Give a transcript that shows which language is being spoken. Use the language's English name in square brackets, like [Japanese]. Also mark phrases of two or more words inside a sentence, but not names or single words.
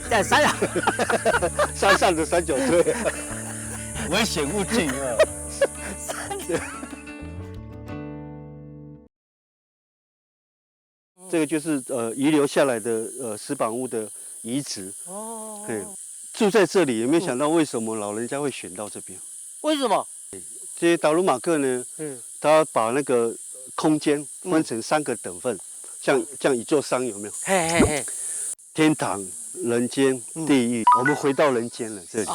[Chinese] 在山上，山上的三角锥，危险物境啊。这个就是遗留下來的石板屋的遺址。哦。對，住在這裡，有沒有想到為什麼老人家會選到這邊？為什麼？這些達魯馬克呢，他把那個空間分成3個等份，像這樣一座山有沒有？嘿嘿嘿，天堂、人間、地獄。我們回到人間了，這裡。